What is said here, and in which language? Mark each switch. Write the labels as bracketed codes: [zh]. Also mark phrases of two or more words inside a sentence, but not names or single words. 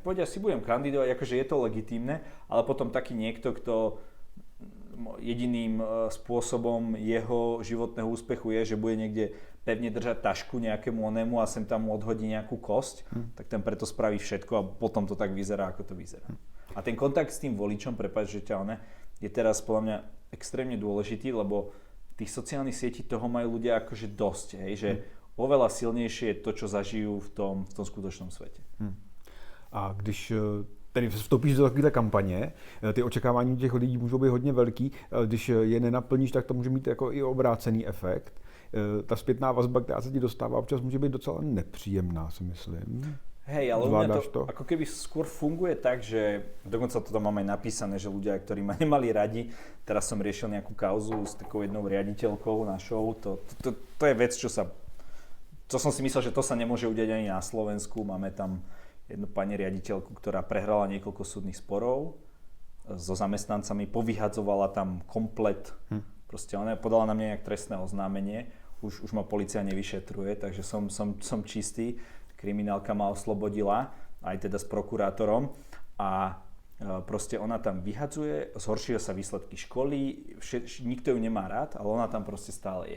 [sk] Povedia si, budem kandidovať, akože je to legitímne, ale potom taký niekto, kto jediným spôsobom jeho životného úspechu je, že bude niekde pevne držať tašku nejakému onému a sem tam mu odhodí nejakú kosť, tak ten preto spraví všetko a potom to tak vyzerá, ako to vyzerá. A ten kontakt s tým voličom, prepáč, že ťa je teraz podľa mňa extrémne dôležitý, lebo tých sociálnych sietí toho majú ľudia akože dosť, hej, že oveľa silnejšie je to, čo zažijú v tom skutočnom svete. [cs] A když tedy vstoupíš do takovéhle kampaně, ty očekávání těch lidí můžou být hodně velký, když je nenaplníš, tak to může mít jako i obrácený efekt. Ta zpětná vazba, která se ti dostává, občas může být docela nepříjemná, si myslím. [sk] Hej, ale u mňa to ako keby skôr funguje tak, že dokonca to tam máme napísané, že ľudia, ktorí ma nemali radi, teraz som riešil nejakú kauzu s takou jednou riaditeľkou našou, to je vec, čo som si myslel, že to sa nemôže udiať ani na Slovensku, máme tam jednu pani riaditeľku, ktorá prehrala niekoľko súdnych sporov so zamestnancami, povyhadzovala tam komplet, proste ona podala na mňa nejak trestné oznámenie, už ma polícia nevyšetruje, takže som čistý, kriminálka ma oslobodila, aj teda s prokurátorom a proste ona tam vyhadzuje, zhoršujú sa výsledky školy, nikto ju nemá rád, ale ona tam proste stále je.